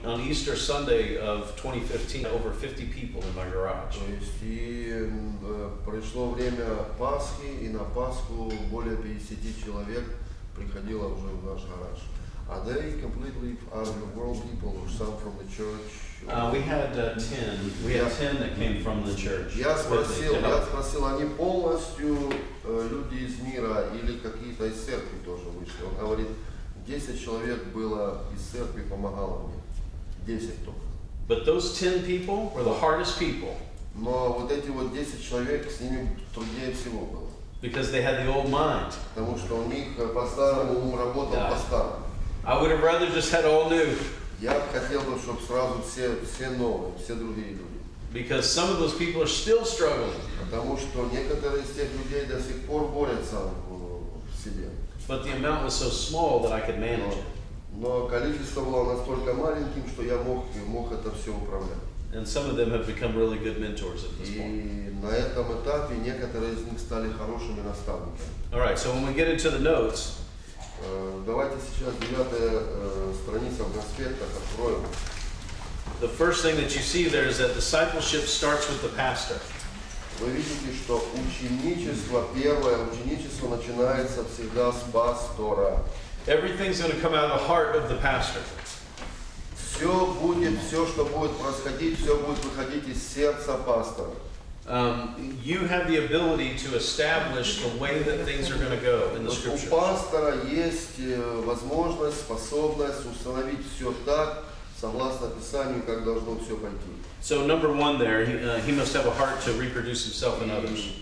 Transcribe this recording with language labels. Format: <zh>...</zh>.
<en>On Easter Sunday of 2015, over 50 people in my garage.</en> <ru>То есть и пришло время Пасхи, и на Пасху более 50 человек приходило уже в наш гараж.</ru> <en>Are they completely out of the world people or some from the church? We had 10. We had 10 that came from the church.</en> <ru>Я</ru> <en>with me to help.</en> <ru>спросил, они полностью люди из мира или какие-то из церкви тоже вышли? Он говорит, 10 человек было из церкви, помогало мне. 10 только.</ru> <en>But those 10 people were the hardest people</en> <ru>Но вот эти вот 10 человек, с ними труднее всего было.</ru> <en>because they had the old mind.</en> <ru>Потому что у них по-старому ум работал Да. по-старому.</ru> <en>I would have rather just had all new</en> <ru>Я хотел бы, чтобы сразу все новые, все другие люди.</ru> <en>because some of those people are still struggling.</en> <ru>Потому что некоторые из тех людей до сих пор борются в себе.</ru> <en>But the amount was so small that I could manage it.</en> <ru>Но количество было настолько маленьким, что я мог это все управлять.</ru> <en>And some of them have become really good mentors at this point.</en> <ru>И на этом этапе некоторые из них стали хорошими наставниками.</ru> <en>All right, so when we get into the notes,</en> <ru>Давайте сейчас 9-я страница в конспектах откроем.</ru> <en>the first thing that you see there is that discipleship starts with the pastor.</en> <ru>Вы видите, что первое ученичество начинается всегда с пастора.</ru> <en>Everything's going to come out of the heart of the pastor.</en> <ru>Все, что будет происходить, все будет выходить из сердца пастора.</ru> <en>you have the ability to establish the way that things are going to go in the</en> <ru>У</ru> <en>scriptures.</en> <ru>пастора есть возможность, способность установить все так, согласно Писанию, как должно все пойти.</ru> <en>So number one there, he must have a heart to reproduce himself and others.</en>